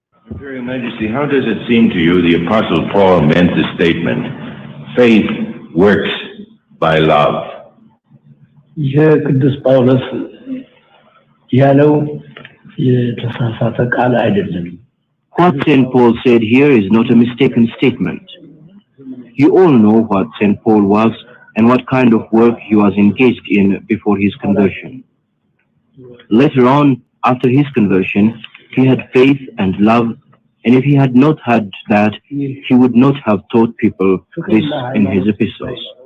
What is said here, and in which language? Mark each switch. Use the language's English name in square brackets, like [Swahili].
[English] Imperial Majesty, how does it seem to you the Apostle Paul meant the statement, faith works by love? [Amharic] የቅዱስ ጳውሎስ ያለው የተሳሳተ ቃል አይደለም። [English] What St. Paul said here is not a mistaken statement. You all know what St. Paul was and what kind of work he was engaged in before his conversion. Later on, after his conversion, he had faith and love, and if he had not had that, he would not have taught people this in his epistles.